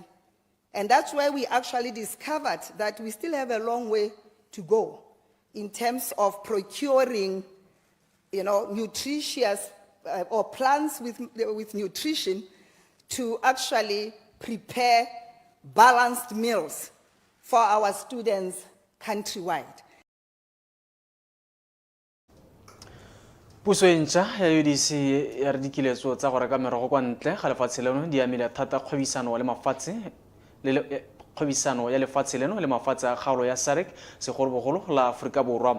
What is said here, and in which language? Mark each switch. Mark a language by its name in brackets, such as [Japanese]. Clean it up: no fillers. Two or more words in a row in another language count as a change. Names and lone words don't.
[English] And that's where we actually discovered that we still have a long way to go in terms of procuring nutritious or plants with nutrition to actually prepare balanced meals for our students countrywide. [Tswana] Puso e ntšha ya UDC ya re dikiletso tsa go reka merogo kwa ntle ga lefatshe leno di amile thata kgwebisano ya lefatshe leno le mafatshe a kgaolo ya SADC segolobogolo la Aforika Borwa.